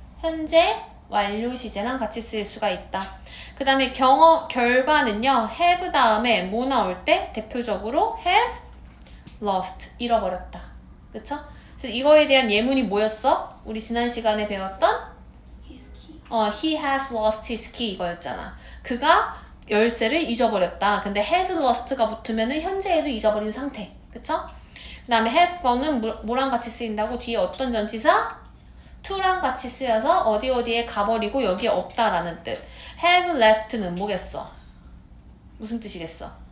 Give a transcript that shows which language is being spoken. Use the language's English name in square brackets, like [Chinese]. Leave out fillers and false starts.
[Korean] 현재 완료 시제랑 같이 쓰일 수가 있다. 그 다음에 결과는요, have 다음에 뭐 나올 때? 대표적으로 have lost, 잃어버렸다. 그쵸? 그래서 이거에 대한 예문이 뭐였어? 우리 지난 시간에 배웠던 [English] he has lost his key [Korean] 이거였잖아. 그가 열쇠를 잊어버렸다. 근데 has lost가 붙으면은 현재에도 잊어버린 상태. 그쵸? 그 다음에 have gone은 뭐랑 같이 쓰인다고? 뒤에 어떤 전치사? to랑 같이 쓰여서 어디에 가버리고 여기에 없다라는 뜻. have left는 뭐겠어? 무슨 뜻이겠어?